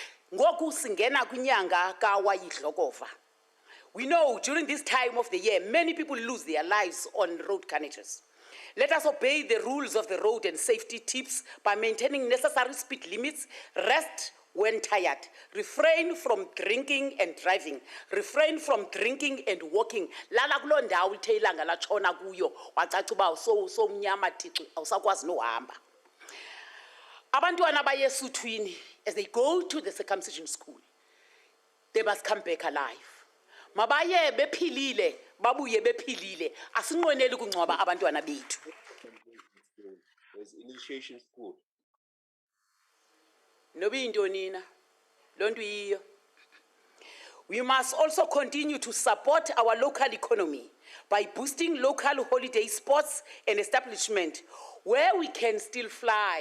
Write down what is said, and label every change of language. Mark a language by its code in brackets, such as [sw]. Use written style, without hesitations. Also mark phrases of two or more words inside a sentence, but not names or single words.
[en] We know during this time of the year, many people lose their lives on road carnages. Let us obey the rules of the road and safety tips by maintaining necessary speed limits, rest when tired, refrain from drinking and driving, refrain from drinking and walking. [xh] Lala kulo ndawo ithe ilanga latshona kuyo wacaca uba somnyama thixi awusakwazi nohamba. Abantwana baye esuthwini, [en] as they go to the circumcision school, they must come back alive. [xh] Mabaye bephilile, babuye bephilile. Asinqweneli ukungcwaba abantwana bethu. [en] There's initiation school. We must also continue to support our local economy by boosting local holiday sports and establishment where we can still fly.